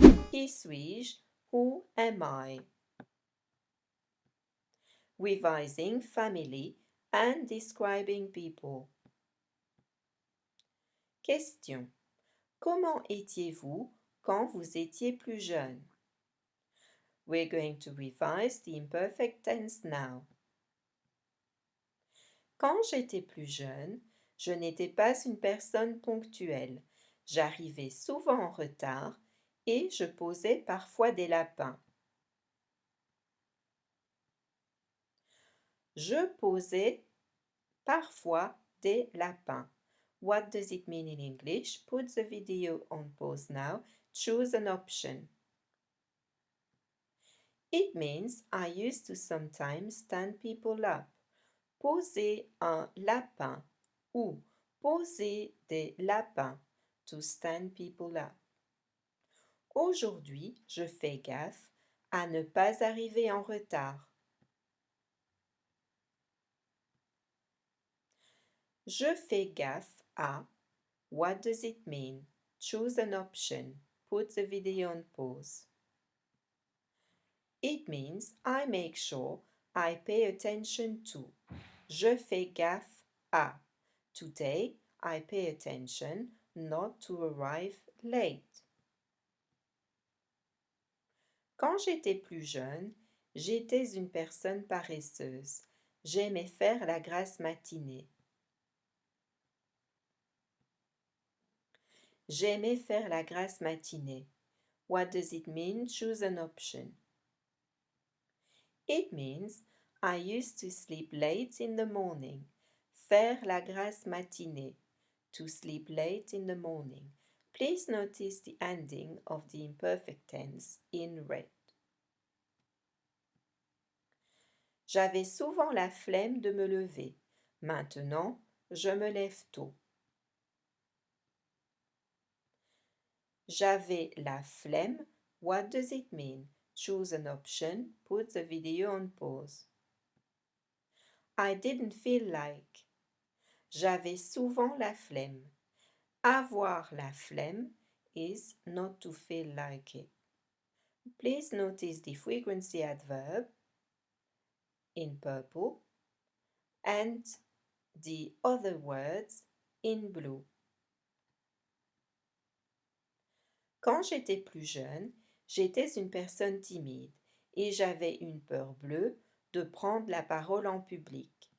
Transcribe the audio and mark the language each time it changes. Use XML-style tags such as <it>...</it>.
<fr>Qui suis-je?</fr> <en>Who am I? Revising family and describing people. Question.</en> <fr>Comment étiez-vous quand vous étiez plus jeune?</fr> <en>We're going to revise the imperfect tense now.</en> <fr>Quand j'étais plus jeune, je n'étais pas une personne ponctuelle. J'arrivais souvent en retard et je posais parfois des lapins. Je posais parfois des lapins.</fr> <en>What does it mean in English? Put the video on pause now. Choose an option. It means I used to sometimes stand people up.</en> <fr>Poser un lapin ou poser des lapins.</fr> <en>To stand people up.</en> <fr>Aujourd'hui, je fais gaffe à ne pas arriver en retard. Je fais gaffe à.</fr> <en>What does it mean? Choose an option. Put the video on pause. It means I make sure I pay attention to.</en> <fr>Je fais gaffe à.</fr> <en>Today, I pay attention not to arrive late.</en> <fr>Quand j'étais plus jeune, j'étais une personne paresseuse. J'aimais faire la grasse matinée. J'aimais faire la grasse matinée.</fr> <en>What does it mean? Choose an option. It means I used to sleep late in the morning.</en> <fr>Faire la grasse matinée.</fr> <en>To sleep late in the morning. Please notice the ending of the imperfect tense in red.</en> <fr>J'avais souvent la flemme de me lever. Maintenant, je me lève tôt. J'avais la flemme.</fr> <en>What does it mean? Choose an option. Put the video on pause. I didn't feel like.</en> <fr>J'avais souvent la flemme. Avoir la flemme</fr> <en>is not to feel like it. Please notice the frequency adverb in purple and the other words in blue.</en> <fr>Quand j'étais plus jeune, j'étais une personne timide et j'avais une peur bleue de prendre la parole en public.</fr>